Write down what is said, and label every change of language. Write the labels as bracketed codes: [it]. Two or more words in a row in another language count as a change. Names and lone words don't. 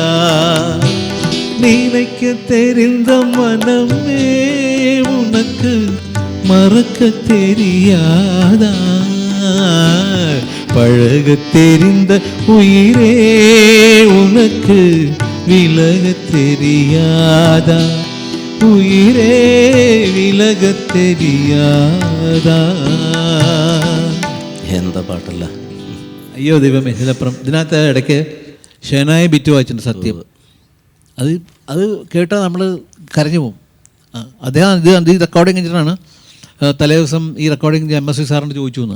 [ta] நினைக்க தெரிந்த மனமே உனக்கு மறக்க தெரியாதா? பழக தெரிந்த உயிரே உனக்கு விலக தெரியாதா? உயிரே വിലക தெரியாதா? [ml] എന്താ പാട്ടല്ല. അയ്യോ ദൈവമേ, ഇതിലപ്പുറം ഇതിനകത്ത് ഇടയ്ക്ക് ഷെനായ ബിറ്റ് വായിച്ചിട്ടുണ്ട് സത്യം. അത് കേട്ടാൽ നമ്മൾ കരഞ്ഞു പോകും. അദ്ദേഹം ഇത് റെക്കോർഡിങ് കഴിഞ്ഞിട്ടാണ് തലേ ദിവസം ഈ റെക്കോർഡിങ് MSV സാറിന് ചോദിച്ചു എന്ന്.